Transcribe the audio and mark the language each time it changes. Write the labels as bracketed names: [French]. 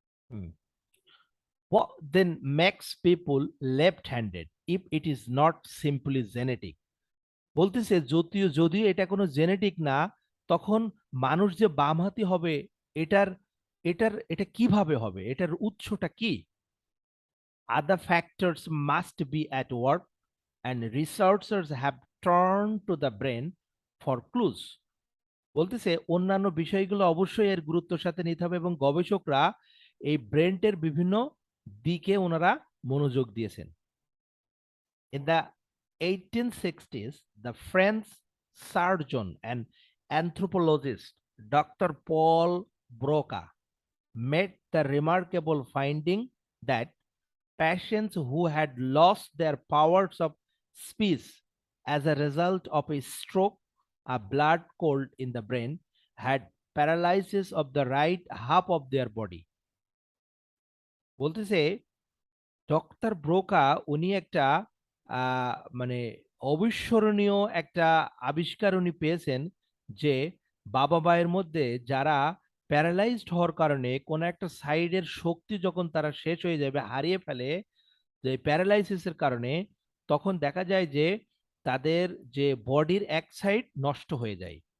[English] Hmm. What then makes people left-handed if it is not simply genetic? [Bangla] বলতেছে যদিও যদিও এটা কোনো জেনেটিক না, তখন মানুষ যে বামহাতি হবে, এটার এটা কিভাবে হবে, এটার উৎসটা কি? [English] Other factors must be at work, and researchers have turned to the brain for clues. [Bangla] বলতেছে অন্যান্য বিষয়গুলো অবশ্যই এর গুরুত্বের সাথে নিতে হবে, এবং গবেষকরা এই ব্রেনটের বিভিন্ন দিকে ওনারা মনোযোগ দিয়েছেন। [English] In the 1860s, the French surgeon and anthropologist Dr. Paul Broca made the remarkable finding that patients who had lost their powers of speech as a result of a stroke, a blood cold in the brain, had paralysis of the right half of their body. [Bangla] বলতেছে doctor ব্রোকা উনি একটা মানে অবিস্মরণীয় একটা আবিষ্কার উনি পেয়েছেন, যে বাবা মায়ের মধ্যে যারা প্যারালাইজড হওয়ার কারণে কোনো একটা সাইডের শক্তি যখন তারা শেষ হয়ে যাবে, হারিয়ে ফেলে, যে প্যারালাইসিসের কারণে, তখন দেখা যায় যে তাদের যে বডির এক সাইড নষ্ট হয়ে যায়।